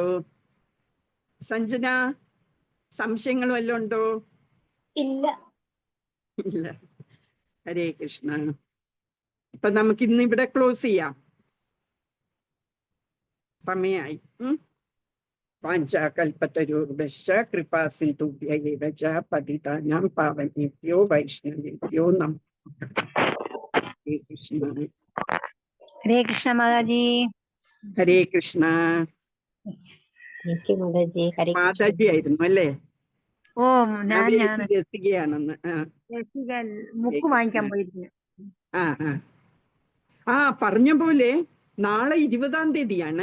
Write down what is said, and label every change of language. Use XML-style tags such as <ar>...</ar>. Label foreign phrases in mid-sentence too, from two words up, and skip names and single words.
<ml>സഞ്ജന, സംശയങ്ങൾ വല്ലതും ഉണ്ടോ? ഇല്ല. ഇല്ല.</ml> <sa>ഹരേ കൃഷ്ണ.</sa> <ml>അപ്പൊ നമുക്ക് ഇന്ന് ഇവിടെ ക്ലോസ് ചെയ്യാം, സമയായി.</ml> <sa>വാഞ്ചാകൽപതരുർഭ്യശ്ച കൃപാ സിന്ധുഭ്യൈവ ച പതിതാനാം പാവനേഭ്യോ വൈഷ്ണവേഭ്യോ നമഃ. ഹരേ കൃഷ്ണ. ഹരേ കൃഷ്ണ മാതാജി. ഹരേ കൃഷ്ണ.</sa> <ml>മാതാജി ആയിരുന്നു അല്ലേ? ഓ, ഞാൻ രസികയാണെന്ന്. ബുക്ക് വാങ്ങിക്കാൻ പോയിരുന്നു. പറഞ്ഞ പോലെ നാളെ 20-ാം തീയതിയാണ്.</ml>